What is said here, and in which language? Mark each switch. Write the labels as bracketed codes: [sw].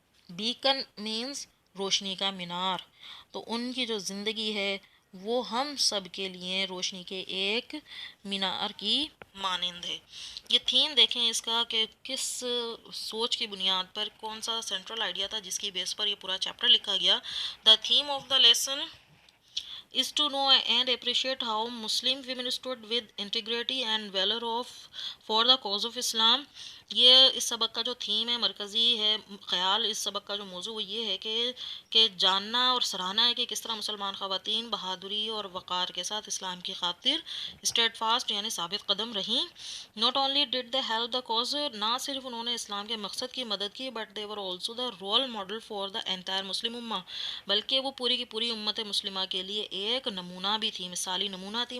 [en] beacon means [ur] روشنی کا مینار. تو ان کی جو زندگی ہے وہ ہم سب کے لیے روشنی کے ایک مینار کی مانند ہے. یہ تھیم دیکھیں اس کا کہ کس سوچ کی بنیاد پر، کون سا سینٹرل آئیڈیا تھا جس کی بیس پر یہ پورا چیپٹر لکھا گیا. [en] The theme of the lesson is to know and appreciate how Muslim women stood with integrity and valor for the cause of Islam. [ur] یہ اس سبق کا جو تھیم ہے، مرکزی ہے خیال اس سبق کا جو موضوع وہ یہ ہے کہ جاننا اور سراہنا ہے کہ کس طرح مسلمان خواتین بہادری اور وقار کے ساتھ اسلام کی خاطر اسٹیڈ فاسٹ یعنی ثابت قدم رہیں. [en] not only did they help the cause, [ur] نہ صرف انہوں نے اسلام کے مقصد کی مدد کی، [en] but they were also the role model for the entire Muslim امہ، [ur] بلکہ وہ پوری کی پوری امت مسلمہ کے لیے ایک نمونہ بھی تھی، مثالی نمونہ تھی.